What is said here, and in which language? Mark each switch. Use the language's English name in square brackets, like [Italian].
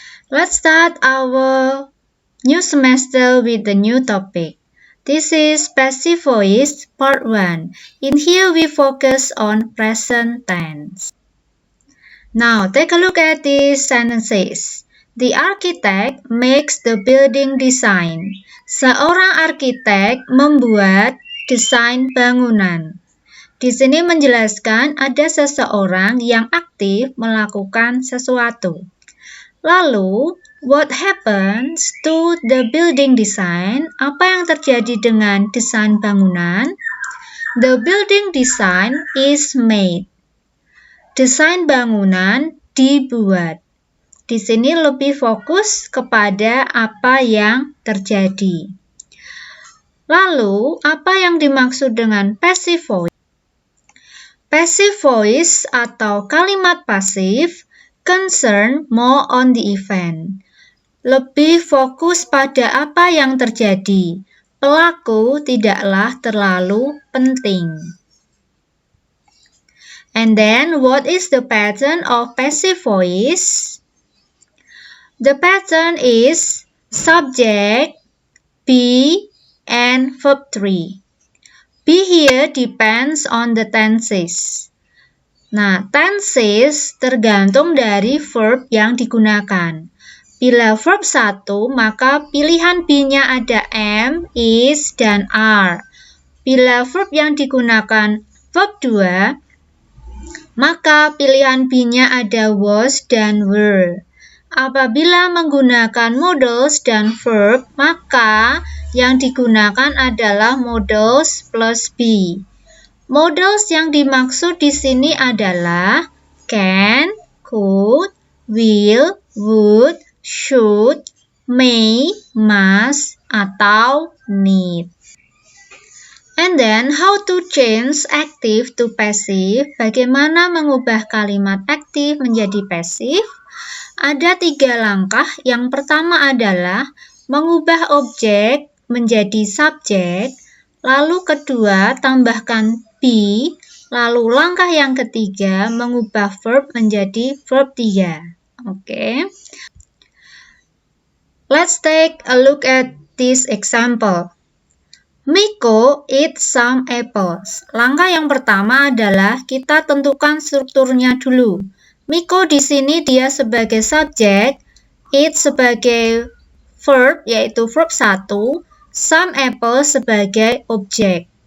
[English] Let's start our new semester with the new topic. This is Passive Voice Part 1. In here we focus on present tense. Now take a look at these sentences. The architect makes the building design. [Indonesian] Seorang arsitek membuat desain bangunan. Di sini menjelaskan ada seseorang yang aktif melakukan sesuatu. [English] Lalu, what happens to the building design? [Indonesian] Apa yang terjadi dengan desain bangunan? [English] The building design is made. [Indonesian] Desain bangunan dibuat. Di sini lebih fokus kepada apa yang terjadi. Lalu, apa yang dimaksud dengan passive voice? [English] Passive voice [Indonesian] atau kalimat pasif [English] concern more on the event. [Indonesian] Lebih fokus pada apa yang terjadi. Pelaku tidaklah terlalu penting. [English] And then, what is the pattern of passive voice? The pattern is subject, be, and verb 3. Be here depends on the tenses. [Indonesian] Nah, tenses tergantung dari verb yang digunakan. Bila verb 1, maka pilihan be-nya ada am, is, dan are. Bila verb yang digunakan verb 2, maka pilihan be-nya ada was dan were. Apabila menggunakan modals dan verb, maka yang digunakan adalah modals plus be. Modals yang dimaksud di sini adalah can, could, will, would, should, may, must, atau need. [English] And then, how to change active to passive? [Indonesian] Bagaimana mengubah kalimat aktif menjadi pasif? Ada 3 langkah. Yang pertama adalah mengubah objek menjadi subjek. Lalu kedua, tambahkan be. Lalu langkah yang ketiga, mengubah verb menjadi verb 3. Oke. [English] Let's take a look at this example. Miko eats some apples. [Indonesian] Langkah yang pertama adalah kita tentukan strukturnya dulu. Miko di sini dia sebagai subjek, eat sebagai verb yaitu verb 1, some apples sebagai objek.